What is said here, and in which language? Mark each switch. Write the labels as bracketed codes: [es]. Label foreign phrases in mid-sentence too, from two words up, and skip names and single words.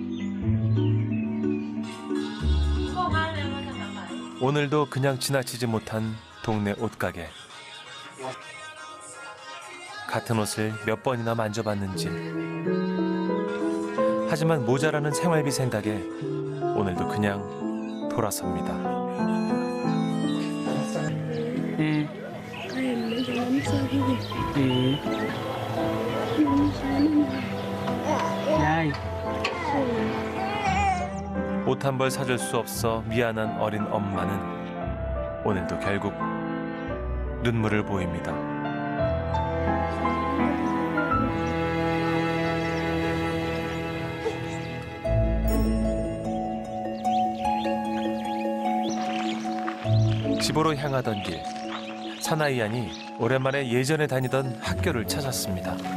[ko] 오늘도 그냥 지나치지 못한 동네 옷가게. 같은 옷을 몇 번이나 만져봤는지. 하지만 모자라는 생활비 생각에 오늘도 그냥 돌아섭니다. [id] Kayak jalan sendiri. Yai [ko] 옷 한 벌 사줄 수 없어 미안한 어린 엄마는 오늘도 결국 눈물을 보입니다. 집으로 향하던 길, 사나이안이 오랜만에 예전에 다니던 학교를 찾았습니다.